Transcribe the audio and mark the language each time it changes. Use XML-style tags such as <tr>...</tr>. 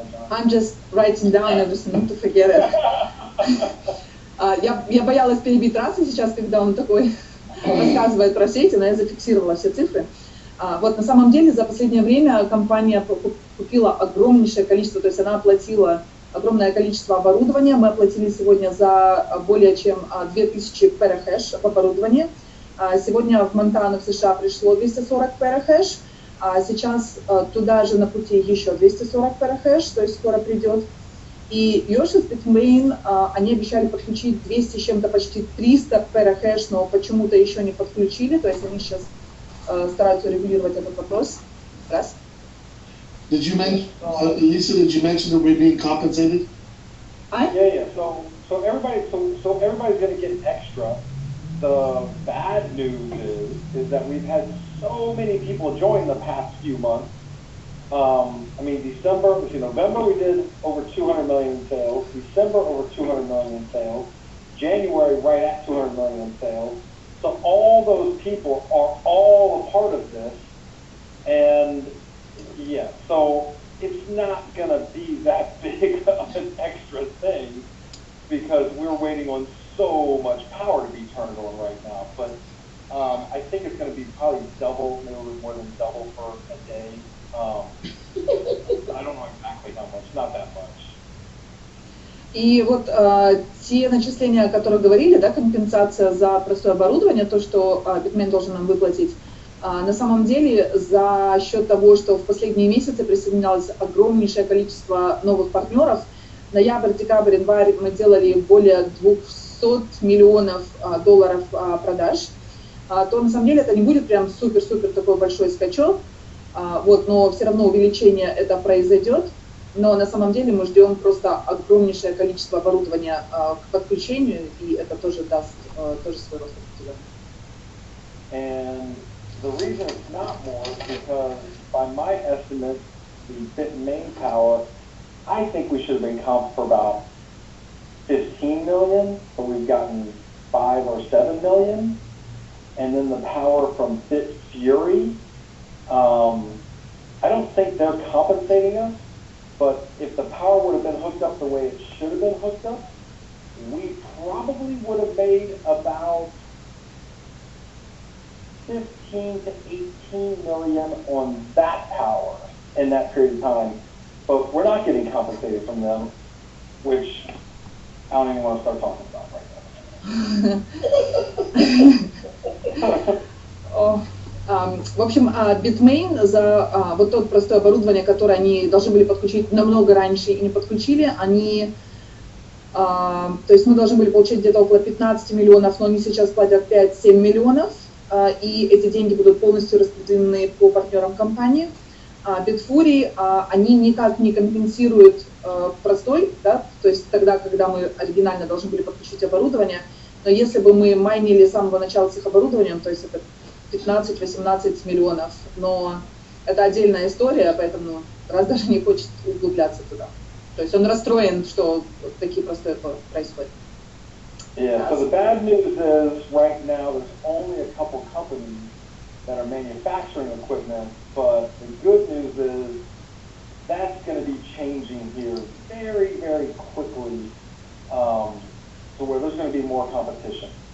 <en>I'm just writing down everything, not to forget it.</en> <ru>Я боялась перебить Расса сейчас, когда он такой рассказывает про сети, но я зафиксировала все цифры. Вот на самом деле за последнее время компания купила огромнейшее количество, то есть она оплатила огромное количество оборудования. Мы оплатили сегодня за более чем 2000 перахэш оборудования. Сегодня в Монтану, в США, пришло 240 перахэш, а сейчас туда же на пути еще 240 перахэш, то есть скоро придет. И Yoshi с Bitmain, они обещали подключить 200 с чем-то, почти 300 перахэш, но почему-то еще не подключили, то есть они сейчас стараются регулировать этот вопрос. Раз.</ru> <en>Did you mention, Lisa? Did you mention that we're being compensated? Yeah. So everybody's going to get extra. The bad news is that we've had so many people join the past few months. I mean, November we did over 200 million in sales. December over 200 million in sales. January right at 200 million in sales. So all those people are all a part of this, and yeah, so it's not going to be that big of an extra thing because we're waiting on so much power to be turned on right now. But I think it's going to be probably double, maybe a little more than double for a day. I don't know exactly how much, not that much.</en> <ru>И вот те начисления, о которых говорили, да, компенсация за простое оборудование, то, что Bitmain должен нам выплатить, на самом деле за счет того, что в последние месяцы присоединялось огромнейшее количество новых партнеров, ноябрь, декабрь, январь мы делали более 200 миллионов долларов продаж, то на самом деле это не будет прям супер-супер такой большой скачок, вот, но все равно увеличение это произойдет. Но на самом деле мы ждем просто огромнейшее количество оборудования к подключению, и это тоже даст тоже свой рост определенный.</ru> <en>And the reason it's not more is because by my estimate, the Bitmain power, I think we should have been comped for about 15 million, but we've gotten 5 or 7 million. And then the power from BitFury, I don't think they're compensating us. But if the power would have been hooked up the way it should have been hooked up, we probably would have made about 15 to 18 million on that power in that period of time. But we're not getting compensated from them, which I don't even want to start talking about right now.</en> <ru>В общем, Bitmain за вот то простое оборудование, которое они должны были подключить намного раньше и не подключили, они То есть мы должны были получить где-то около 15 миллионов, но они сейчас платят 5-7 миллионов, и эти деньги будут полностью распределены по партнерам компании. Bitfury, они никак не компенсируют простой, да, то есть тогда, когда мы оригинально должны были подключить оборудование, но если бы мы майнили с самого начала с их оборудованием, то есть это 15-18 миллионов, но это отдельная история, поэтому Раз даже не хочет углубляться туда. То есть он расстроен, что вот такие простои происходят.</ru> <en>Yeah, so the bad news is right now there's only a couple companies that are manufacturing equipment, but the good news is that's going to be changing here very, very quickly to where there's going to be more competition.</en>